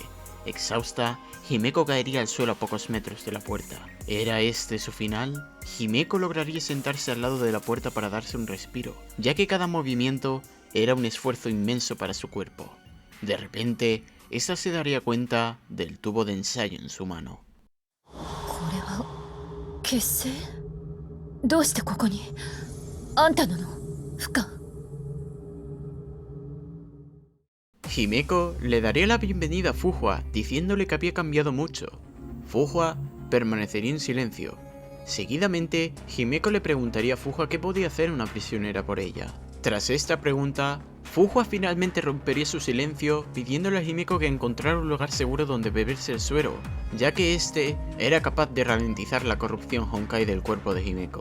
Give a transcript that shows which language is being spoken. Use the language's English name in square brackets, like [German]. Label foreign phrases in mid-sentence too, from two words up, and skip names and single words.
[Spanish] Exhausta, Himeko caería al suelo a pocos metros de la puerta. ¿Era este su final? Himeko lograría sentarse al lado de la puerta para darse un respiro, ya que cada movimiento era un esfuerzo inmenso para su cuerpo. De repente, esta se daría cuenta del tubo de ensayo en su mano. [Japanese] これは結成？どうしてここに？あんたなの？不可。 [Spanish] Himeko le daría la bienvenida a Fuhua, diciéndole que había cambiado mucho. Fuhua permanecería en silencio. Seguidamente, Himeko le preguntaría a Fuhua qué podía hacer una prisionera por ella. Tras esta pregunta, Fuhua finalmente rompería su silencio pidiéndole a Himeko que encontrara un lugar seguro donde beberse el suero, ya que este era capaz de ralentizar la corrupción Honkai del cuerpo de Himeko.